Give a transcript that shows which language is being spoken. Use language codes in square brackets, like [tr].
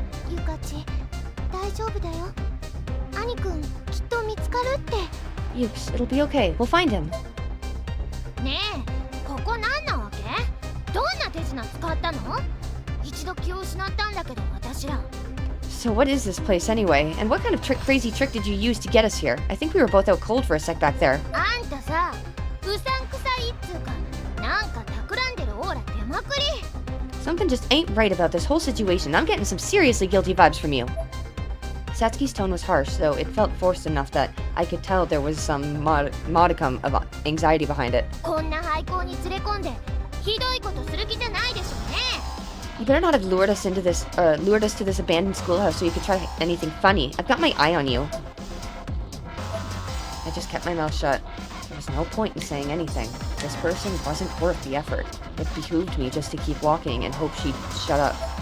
[ja] Yuka-ji, 大丈夫だよ。兄くん、きっと見つかるって。 [en] Yukes, it'll be okay. We'll find him. [ja] ねえ、ここ何なわけ？どんな手品使ったの？一度気を失ったんだけど、私ら。 [en] So what is this place anyway? And what kind of crazy trick did you use to get us here? I think we were both out cold for a sec back there. [ja] あんたさ、うさんくさいっつうか、なんか企んでるオーラ出まくり。 [en] Something just ain't right about this whole situation. I'm getting some seriously guilty vibes from you. Satsuki's tone was harsh, though it felt forced enough that I could tell there was some modicum of anxiety behind it. [ja] こんな廃校に連れ込んで、ひどいことする気じゃないでしょうね。 [en] You better not have lured us to this abandoned schoolhouse so you could try anything funny. I've got my eye on you. I just kept my mouth shut. There was no point in saying anything. This person wasn't worth the effort. It behooved me just to keep walking and hope she'd shut up.